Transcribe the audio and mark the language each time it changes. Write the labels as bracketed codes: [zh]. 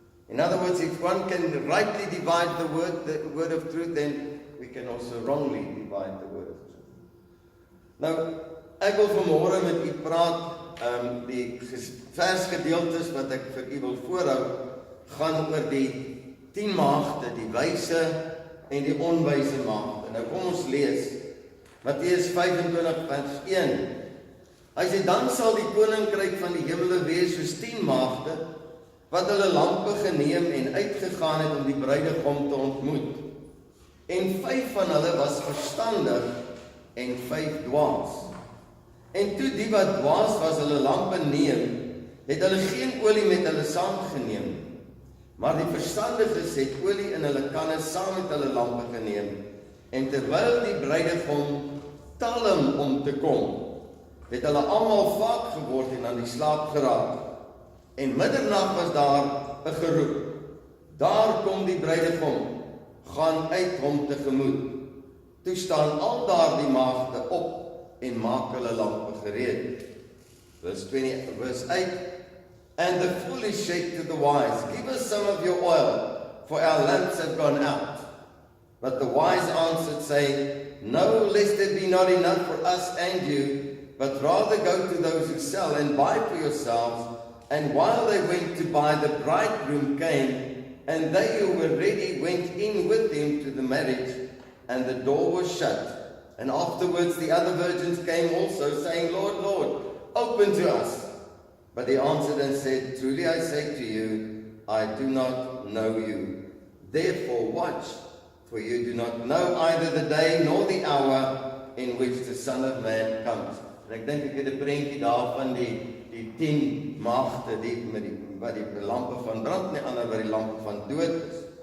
[en] In other words, if one can rightly divide the word of truth, then we can also wrongly divide the word of truth. [af] Nou, ek wil vanmôre met u praat, die versgedeeltes wat ek vir u wil voorhou, gaan oor die 10 maagde, die wyse en die onwyse maagde. Nou kom ons lees, Matteus 25 vers 1. Hy sê, dan sal die koninkryk van die hemele wees soos 10 maagde, wat hulle lampe geneem en uitgegaan het om die bruidegom te ontmoet. En 5 van hulle was verstandig en 5dwase. En toe die wat dwaas was hulle lampe neem, het hulle geen olie met hulle saamgeneem. Maar die verstandiges het olie in hulle kanne saam met hulle lampe geneem. En terwyl die bruidegom talm om te kom, het hulle almal vaak geword en aan die slaap geraak. En middernag was daar 'n geroep. Daar kom die bruidegom, gaan uit hom tegemoet. Toe staan al daardie maagde op en maak hulle lampe gereed. [en] Verse 8. And the foolish said to the wise, give us some of your oil, for our lamps have gone out. But the wise answered, saying, no, lest it be not enough for us and you, but rather go to those who sell and buy for yourselves. And while they went to buy, the bridegroom came, and they who were ready went in with him to the marriage, and the door was shut. And afterwards the other virgins came also, saying, Lord, Lord, open to us. But he answered and said, truly I say to you, I do not know you. Therefore watch, for you do not know either the day nor the hour in which the Son of Man comes. [af] En ek dink ek het 'n prentjie daarvan die 10 maagde wat die lampe van brand, nie ander wat die lampe van dood is.